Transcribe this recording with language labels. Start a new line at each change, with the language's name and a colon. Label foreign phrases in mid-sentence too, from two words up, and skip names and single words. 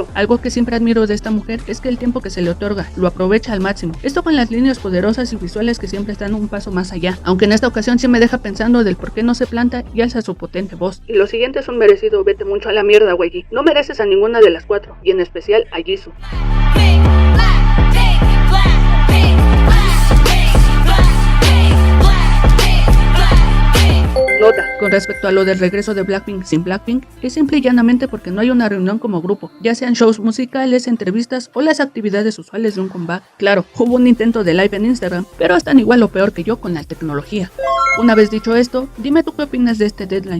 Spanish: Algo que siempre admiro de esta mujer es que el tiempo que se le otorga lo aprovecha al máximo. Esto con las líneas poderosas y visuales que siempre están un paso más allá. Aunque en esta ocasión sí me deja pensando del por qué no se planta y alza su potente voz. y lo siguiente es un merecido vete mucho a la mierda, YG. No mereces a ninguna de las cuatro, y en especial a Jisoo.
English: Pink, black, pink, black, pink, black, pink, black, pink, black, pink, black, pink.
Spanish: nota. Con respecto a lo del regreso de Blackpink sin Blackpink, es simple y llanamente porque no hay una reunión como grupo, ya sean shows musicales, entrevistas o las actividades usuales de un comeback. Claro, hubo un intento de live en Instagram, pero están igual o peor que yo con la tecnología. Una vez dicho esto, dime tú qué opinas de este deadline.